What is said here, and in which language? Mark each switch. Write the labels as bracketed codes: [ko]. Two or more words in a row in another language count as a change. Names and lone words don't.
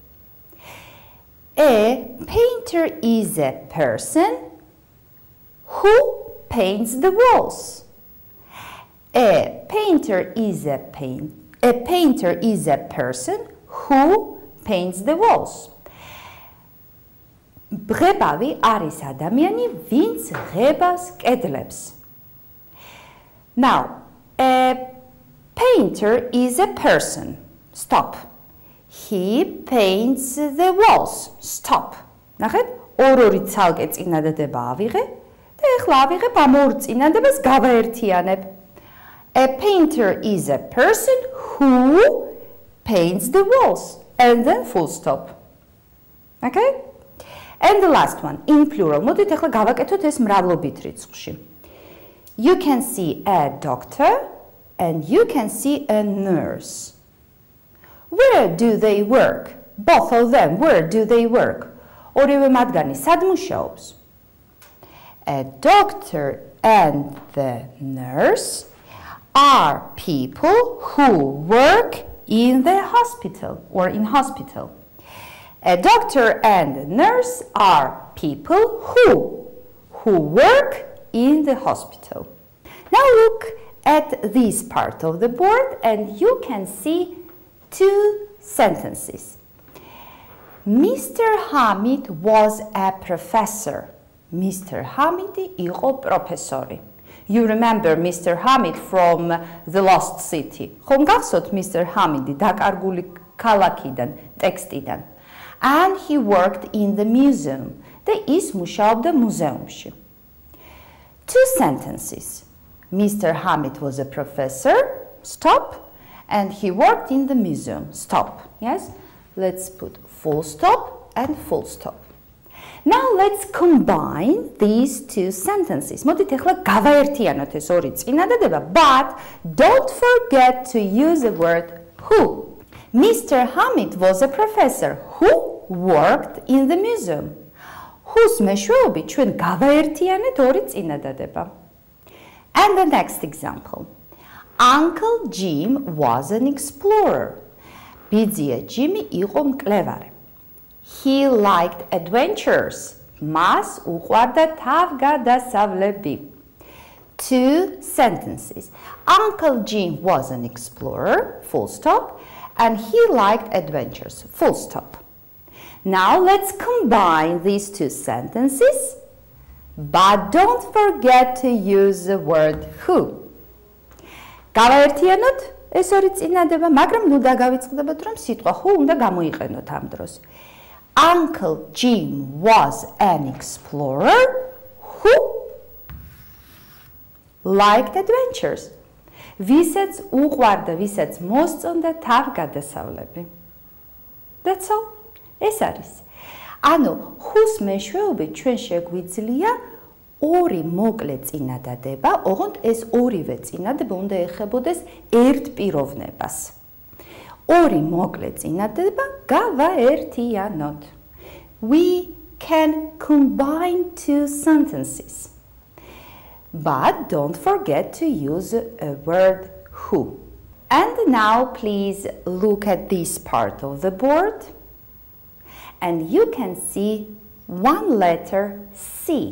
[en] A painter is a person who paints the walls. A painter is a person who paints the walls. [ka] მღებავი არის ადამიანი, ვინც ღებავს კედლებს. [en] Now, a painter is a person. Stop. He paints the walls. Stop. [ka] ნახეთ, ორ-ორი ცალკე წინადადება ავიღე და ეხლა ავიღებ ამ ორ წინადადებას გავაერთიანებ. [en] A painter is a person who paints the walls. And then full stop. Okay? And the last one, in plural. [ka] მოდით ეხლა გავაკეთოთ ეს მრავლობით რიცხვში. [en] You can see a doctor and you can see a nurse. Where do they work? Both of them, where do they work? [ka] ორივე მათგანი სად მუშაობს? [en] A doctor and the nurse are people who work in the hospital or in hospital. A doctor and a nurse are people who work in the hospital. Now look at this part of the board and you can see two sentences. Mr. Hamid was a professor. [ka] Mr. Hamid იყო პროფესორი. [en] You remember Mr. Hamid from The Lost City. [ka] ხომ გახსოვთ Mr. Hamid დაკარგული ქალაქიდან, ტექსტიდან. [en] And he worked in the museum. [ka] და ის მუშაობდა მუზეუმში. [en] Two sentences. Mr. Hamid was a professor. Stop. And he worked in the museum. Stop. Yes? Let's put full stop and full stop. Now let's combine these two sentences. [ka] მოდით ეხლა გავაერთიანოთ ეს ორი წინადადება, [en] but don't forget to use the word who. Mr. Hamid was a professor who worked in the museum. [ka] Whose მეშვეობით ჩვენ გავაერთიანეთ ორი წინადადება. [en] And the next example. Uncle Jim was an explorer. [ka] ბიძია ჯიმი იყო მკვლევარი. [en] He liked adventures. [ka] მას უყვარდა თავგადასავლები. [en] Two sentences. Uncle Jim was an explorer, full stop, and he liked adventures, full stop. Now let's combine these two sentences, but don't forget to use the word who. [ka] გავაერთიანოთ ეს ორი წინადადება, მაგრამ ნუ დაგავიწყდებოდ, რომ სიტყვა who უნდა გამოიყენოთ ამ დროს. [en] Uncle Jim was an explorer who liked adventures. [ka] Ვისაც უყვარდა, ვისაც მოსწონდა თავგადასავლები. [en] That's all. [ka] ეს არის. ანუ, whose მეშვეობით ჩვენ შეგვიძლია ორი მოკლე წინადადება, ოღონდ ეს ორივე წინადადება უნდა ეხებოდეს ერთ პიროვნებას. ორი მოკლე წინადადება გავაერთიანოთ. [en] We can combine two sentences. But don't forget to use a word who. And now please look at this part of the board. And you can see one letter C.